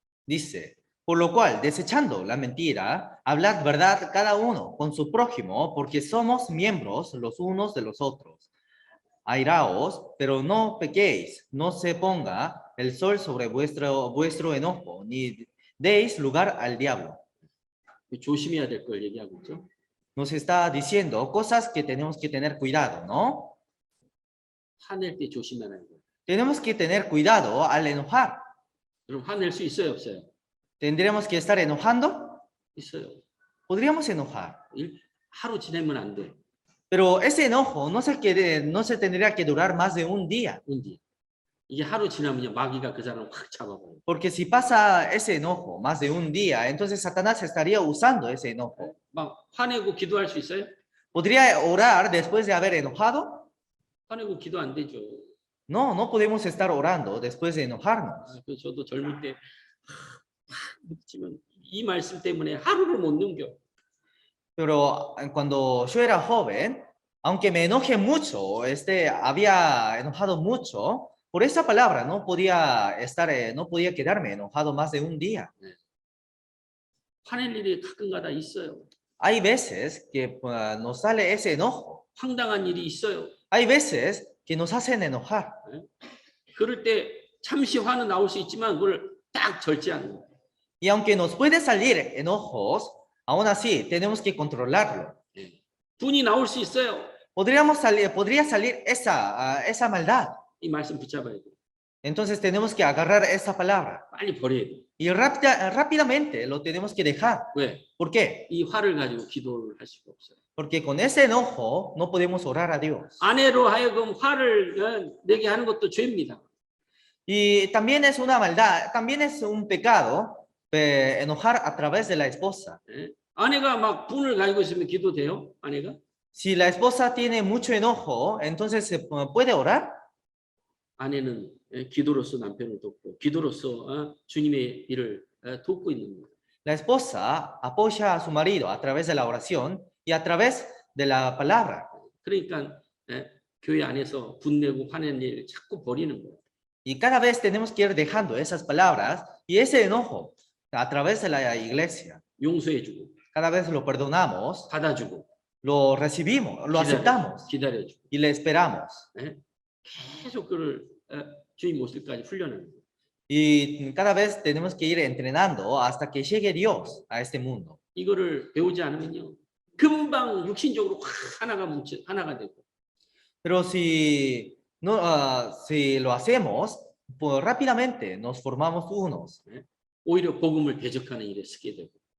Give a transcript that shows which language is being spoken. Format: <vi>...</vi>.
<es>Dice, por lo cual, desechando la mentira, hablad verdad cada uno con su prójimo, porque somos miembros los unos de los otros. Airaos, pero no pequéis, no se ponga el sol sobre vuestro enojo, ni deis lugar al diablo.</es> <ko>조심해야 될 걸 얘기하고 있죠.</ko> <es>Nos está diciendo cosas que tenemos que tener cuidado, ¿no?</es> <ko>화낼 때 조심하라는 거예요.</ko> <es>Tenemos que tener cuidado al enojar.</es> <ko>그럼 화낼 수 있어요, 없어요?</ko> <es>¿Tendremos que estar enojando?</es> <ko>있어요.</ko> <es>Podríamos enojar.</es> <ko>하루 지내면 안 돼.</ko> <es>Pero ese enojo no se tendría que durar más de un día.</es> <ko>이게 하루 지나면요 마귀가 그 사람을 확 잡아버려요.</ko> <es>Porque si pasa ese enojo más de un día, entonces Satanás estaría usando ese enojo.</es> <ko>막 화내고 기도할 수 있어요?</ko> <es>¿Podría orar después de haber enojado?</es> <ko>화내고 기도 안 되죠.</ko> <es>No, no podemos estar orando después de enojarnos.</es> <ko>그래서 저도 젊을 때 묻지만 이 말씀 때문에 하루를 못 넘겨.</ko> <es>Pero cuando yo era joven, aunque me enoje mucho, había enojado mucho, por esa palabra no podía quedarme enojado más de un día.</es> <ko>화낼 일이 가끔가다 있어요.</ko> <es>Hay veces que nos sale ese enojo.</es> <ko>황당한 일이 있어요.</ko> <es>Hay veces que nos hacen enojar.</es> <ko>그럴 때 잠시 화는 나올 수 있지만 그걸 딱 절제하는 거예요.</ko> <es>Y aunque nos puede salir enojos, aún así tenemos que controlarlo.</es> <ko>분이 나올 수 있어요.</ko> <es>Podría salir esa maldad.</es> <ko>이 말씀 붙잡아야 돼요.</ko> <es>Entonces tenemos que agarrar esa palabra.</es> <ko>빨리 버려야 돼요.</ko> <es>Y rápidamente lo tenemos que dejar.</es> <ko>왜?</ko> <es>¿Por qué?</es> <ko>이 화를 가지고 기도를 할 수가 없어요.</ko> <es>Porque con ese enojo no podemos orar a Dios.</es> <ko>아내로 하여금 화를 내게 하는 것도 죄입니다.</ko> <es>Y también es una maldad, también es un pecado enojar a través de la esposa.</es> <ko>아내가 막 분을 가지고 있으면 기도돼요? 아내가?</ko> <es>Si la esposa tiene mucho enojo, entonces se puede orar.</es> <ko>아내는 기도로서 남편을 돕고 기도로서 주님의 일을 돕고 있는 거예요.</ko> <es>La esposa apoya a su marido a través de la oración y a través de la palabra.</es> <ko>그러니까 교회 안에서 분내고 화내는 일 자꾸 버리는 거예요.</ko> <es>Y cada vez tenemos que ir dejando esas palabras y ese enojo a través de la iglesia.</es> <ko>용서해주고</ko> <es>Cada vez lo perdonamos,</es> <ko>받아주고</ko> <es>lo recibimos, lo aceptamos</es> <ko>기다려주고</ko> <es>y le esperamos.</es> <ko>계속 그를 주님 모습까지 훈련하는 거예요.</ko> <es>Y cada vez tenemos que ir entrenando hasta que llegue Dios a este mundo.</es> <ko>이거를 배우지 않으면요 금방 육신적으로 확 하나가 되고</ko> <es>Pero si lo hacemos, pues rápidamente nos formamos unos.</es> <ko>오히려 복음을 대적하는 일에 쓰게 되고</ko>